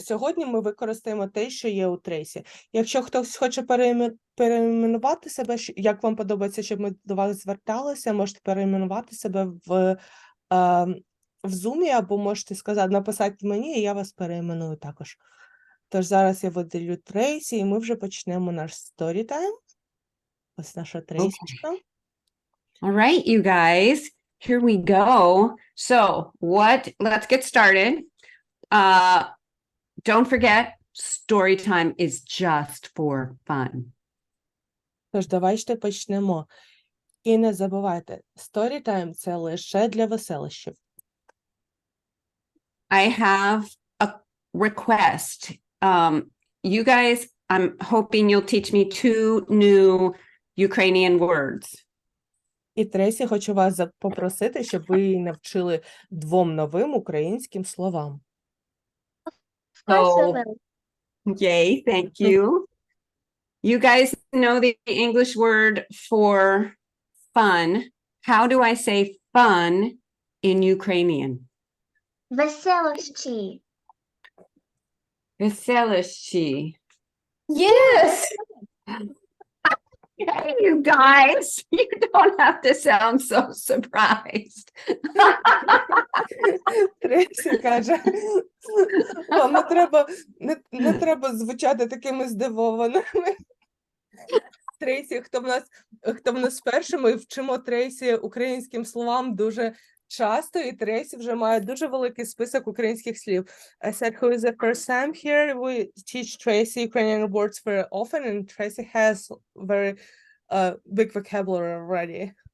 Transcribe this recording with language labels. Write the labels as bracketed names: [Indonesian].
[Ukrainian] Сьогодні ми використаємо те, що є у Трейсі. Якщо хтось хоче перейменувати себе, як вам подобається, щоб ми до вас зверталися, можете перейменувати себе в Zoom, або можете сказати, написати мені, і я вас перейменую також. Тож зараз я виділю Трейсі, і ми вже почнемо наш Storytime. Ось наша Трейсічка. [English] All right, you guys, here we go. So let's get started. Don't forget, story time is just for fun. [Ukrainian] Тож давайте почнемо. І не забувайте, Storytime – це лише для веселищів. [English] I have a request. You guys, I'm hoping you'll teach me 2 new Ukrainian words. [Ukrainian] І Тресі, хочу вас попросити, щоб ви її навчили 2 новим українським словам. [English] So, yay, thank you. You guys know the English word for fun. How do I say fun in Ukrainian? [Ukrainian] Веселощі. Веселощі. [English] Yes! Hey, you guys, you don't have to sound so surprised. [Ukrainian] Трейсі каже, вам не треба звучати такими здивованими. Трейсі, хто в нас перший, ми вчимо Трейсі українським словам дуже часто, і Трейсі вже має дуже великий список українських слів. [English] I said, who is the first time here? We teach Tracy Ukrainian words very often, and Tracy has very big vocabulary already.